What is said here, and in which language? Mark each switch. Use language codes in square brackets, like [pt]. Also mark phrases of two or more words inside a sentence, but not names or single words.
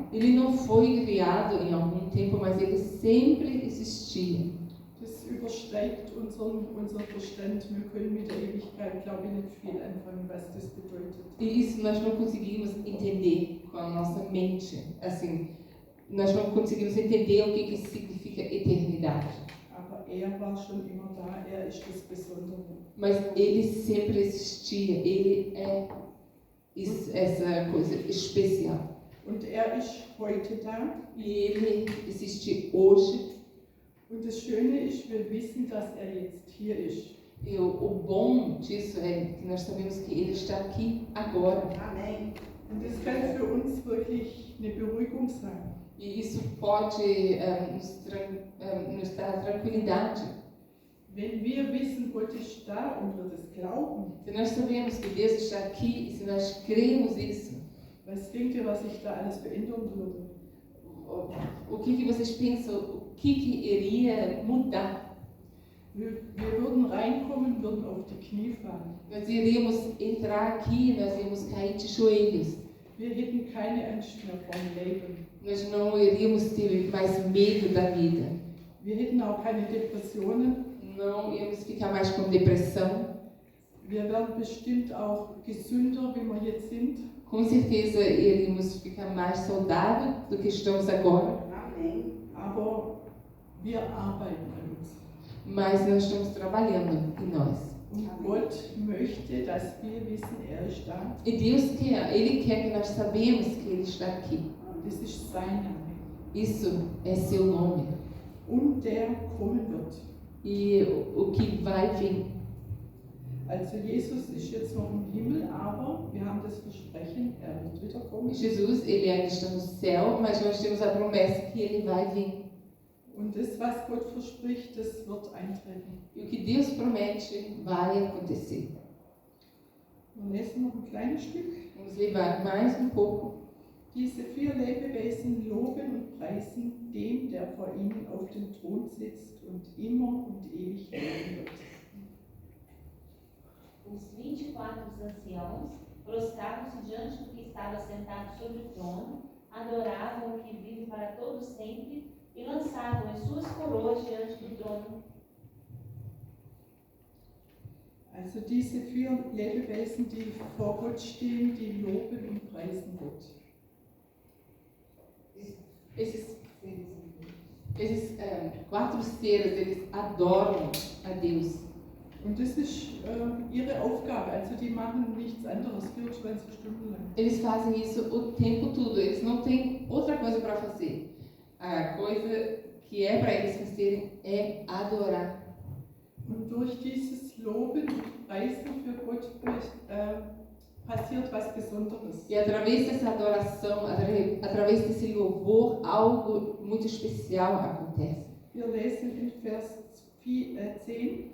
[pt] Ele não foi criado em algum tempo, mas Ele sempre existia. [de] Das übersteigt unseren Verstand. Wir können mit der Ewigkeit, glaube ich, nicht viel anfangen, was das bedeutet. [pt] E isso nós não conseguimos entender com a nossa mente. Assim, nós não conseguimos entender o que significa eternidade. [de] Aber er war schon immer da, er ist das Besondere. [pt] Mas Ele sempre existia. Ele é essa coisa especial. [de] Und er ist heute da. [pt] E Ele existe hoje. [de] Und das Schöne ist, wir wissen, dass er jetzt hier ist. [pt] E o bom disso é que nós sabemos que Ele está aqui agora. Amém. [de] Und das kann für uns wirklich eine Beruhigung sein. [pt] E isso pode nos dar tranquilidade. [de] Wenn wir wissen, Gott ist da und wir das glauben, [pt] Se nós sabemos que Deus está aqui e se nós cremos isso, [de] was denkt ihr, was sich da alles verändern würde? [pt] o que vocês pensam? O que iria mudar? [de] Wir würden reinkommen, würden auf die Knie fallen. [pt] Nós iríamos entrar aqui e nós íamos cair de joelhos. [de] Wir hätten keine Angst mehr vor dem Leben. [pt] Nós não iríamos ter mais medo da vida. [de] Wir hätten auch keine Depressionen. [pt] Não íamos ficar mais com depressão. [de] Wir wären bestimmt auch gesünder, wie wir jetzt sind. [pt] Com certeza iríamos ficar mais saudáveis do que estamos agora. Amém. [de] Aber wir arbeiten an uns. [pt] Mas nós estamos trabalhando em nós. [de] Und Gott möchte, dass wir wissen, er ist da. [pt] E Deus quer, Ele quer que nós sabemos que Ele está aqui. [de] Das ist sein Name. [pt] Isso é seu nome. [de] Und der kommen wird. [pt] E o que vai vir. [de] Also Jesus ist jetzt noch im Himmel, aber wir haben das Versprechen, er wird wiederkommen. [pt] Jesus, Ele ainda está no céu, mas nós temos a promessa que Ele vai vir. [de] Und das, was Gott verspricht, das wird eintreten. [pt] E o que Deus promete vai acontecer. [de] Wir lesen noch ein kleines Stück. [pt] Vamos levar mais pouco. [de] Diese 4 Lebewesen loben und preisen dem, der vor ihnen auf dem Thron sitzt und immer und ewig leben wird. [pt] Os 24 anciãos prostravam-se diante do que estava sentado sobre o trono, adoravam o que vive para todo sempre e lançavam as suas coroas diante do trono. [de] Also diese 4 Lebewesen, die vor Gott stehen, die loben und preisen Gott. [pt] Esses 4 seres, eles adoram a Deus. [de] Und das ist ihre Aufgabe, also die machen nichts anderes 24 Stunden lang. [pt] Eles fazem isso o tempo todo, eles não têm outra coisa para fazer. A coisa que é para eles fazerem é adorar. [de] Und durch dieses Loben und Preisen für Gott passiert was Besonderes. [pt] E através dessa adoração, através desse louvor, algo muito especial acontece. [de] Wir lesen in Vers 10.